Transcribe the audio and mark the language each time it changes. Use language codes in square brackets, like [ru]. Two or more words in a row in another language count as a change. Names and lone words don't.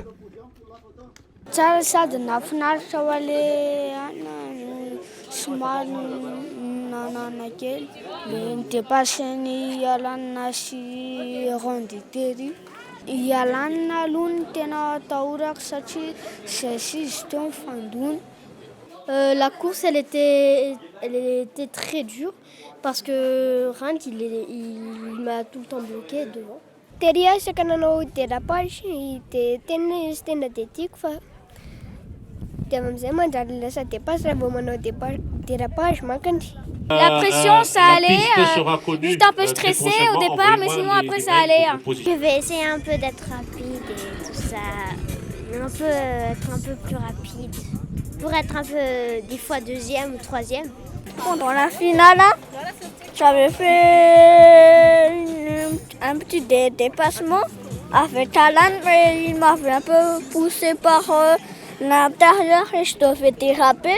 [mg] Tsara sady nafinaritra ho ale somary nanana kely le nidepaseny Alan sy Randy tery. I Alan aloha ny tena atahorako satria zay izy teo mifandona. [fr] La course, elle était très dure parce que Randy, il m'a tout le temps bloqué devant. [mg] Tery resaka nanao dérapage dia tena dia tiako fa dia amin'izay manjary lasa dépasse raha vao manao dérapage mankany. [fr] La pression, ça allait. J'étais un peu stressée au départ, mais sinon après ça allait. Je vais essayer un peu d'être rapide et tout ça. Être un peu plus rapide. Pour être un peu, des fois, deuxième ou troisième. Pendant la finale, j'avais fait un petit dépassement avec Alan, mais il m'avait un peu poussé par l'intérieur et je devais déraper.